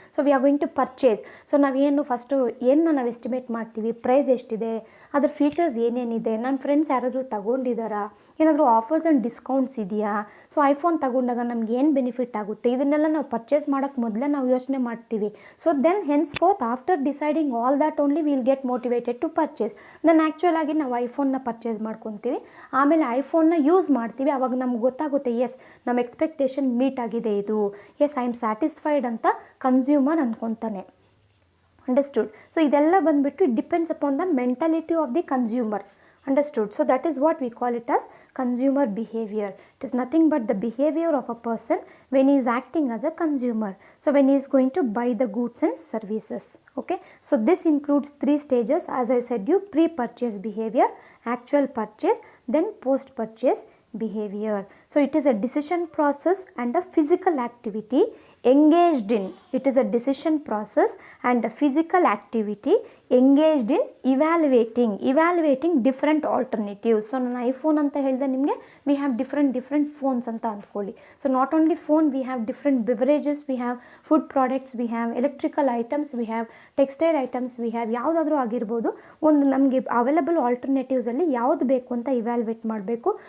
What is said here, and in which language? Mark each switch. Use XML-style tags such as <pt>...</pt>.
<en>So we are going to purchase.</en> <kn>So ನಾವೇನು first ಏನು ನಾವು ಎಸ್ಟಿಮೇಟ್ ಮಾಡ್ತೀವಿ, ಪ್ರೈಸ್ ಎಷ್ಟಿದೆ, ಅದ್ರ ಫೀಚರ್ಸ್ ಏನೇನಿದೆ, ನನ್ನ ಫ್ರೆಂಡ್ಸ್ ಯಾರಾದರೂ ತಗೊಂಡಿದ್ದಾರಾ, ಏನಾದರೂ ಆಫರ್ಸ್ ಆ್ಯಂಡ್ ಡಿಸ್ಕೌಂಟ್ಸ್ ಇದೆಯಾ, ಸೊ ಐಫೋನ್ ತಗೊಂಡಾಗ ನಮ್ಗೆ ಏನು ಬೆನಿಫಿಟ್ ಆಗುತ್ತೆ, ಇದನ್ನೆಲ್ಲ ನಾವು ಪರ್ಚೇಸ್ ಮಾಡೋಕ್ಕೆ ಮೊದಲೇ ನಾವು ಯೋಚನೆ ಮಾಡ್ತೀವಿ.</kn> <en>So then henceforth after deciding all that only we will get motivated to purchase.</en> <kn>then actual ಆಗಿ ನಾವು ಐಫೋನ್ನ ಪರ್ಚೇಸ್ ಮಾಡ್ಕೊತೀವಿ, ಆಮೇಲೆ ಐಫೋನ್ನ ಯೂಸ್ ಮಾಡ್ತೀವಿ. ಆವಾಗ ನಮ್ಗೆ ಗೊತ್ತಾಗುತ್ತೆ, ಎಸ್ ನಮ್ಮ ಎಕ್ಸ್ಪೆಕ್ಟೇಷನ್ ಮೀಟ್ ಆಗಿದೆ, ಇದು</kn> <en>yes I am satisfied</en> <kn>ಅಂತ ಕನ್ಸ್ಯೂಮರ್ ಅಂದ್ಕೊತಾನೆ. ಅಂಡರ್ಸ್ಟುಡ್.</kn> <en>so</en> <kn>ಇದೆಲ್ಲ ಬಂದುಬಿಟ್ಟು</kn> <en>It depends upon the mentality of the consumer. Understood. So that is what we call it as consumer behavior. It is nothing but the behavior of a person when he is acting as a consumer. So when he is going to buy the goods and services. Okay. So this includes 3 stages. As I said you, pre-purchase behavior, actual purchase, then post-purchase behavior. So it is a decision process and a physical activity engaged in. It is a decision process and a physical activity engaged in evaluating different alternatives.</en> <kn>So ನಾನು iPhone ಅಂತ ಹೇಳಿದೆ ನಿಮಗೆ,</kn> <en>we have different phones</en> <kn>ಅಂತ ಅಂದ್ಕೊಳ್ಳಿ.</kn> <en>so not only phone, we have different beverages, we have food products, we have electrical items, we have textile items, we have</en> <kn>ಯಾವುದಾದ್ರೂ ಆಗಿರ್ಬೋದು. ಒಂದು ನಮಗೆ ಅವೈಲಬಲ್ ಆಲ್ಟರ್ನೇಟಿವ್ಸಲ್ಲಿ ಯಾವುದು ಬೇಕು ಅಂತ ಇವ್ಯಾಲ್ಯೂಯೇಟ್ ಮಾಡಬೇಕು.</kn>